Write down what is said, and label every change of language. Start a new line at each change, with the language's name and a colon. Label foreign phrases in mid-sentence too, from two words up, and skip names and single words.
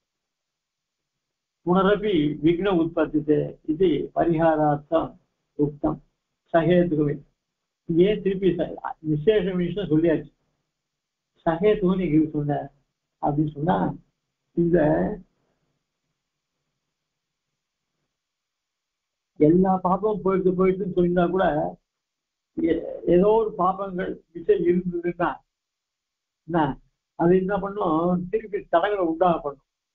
Sanskrit: पुनरपि विघ्न उत्पत्तिते इति परिहारार्थम उक्तम सहेतुवे.
Tamil: ये திருப்பி விசேஷ விஷயம் சொல்லியாச்சு. சகேதுன்னு நீங்க சொன்ன அப்படின்னு சொன்னா, இந்த எல்லா பாப்பமும் போயிடுச்சுன்னு சொல்லியிருந்தா கூட ஏதோ ஒரு பாப்பங்கள் விஷயம் இருந்ததுன்னா என்ன அது என்ன பண்ணும், திருப்பி தடங்களை உண்டாக பண்ணும்.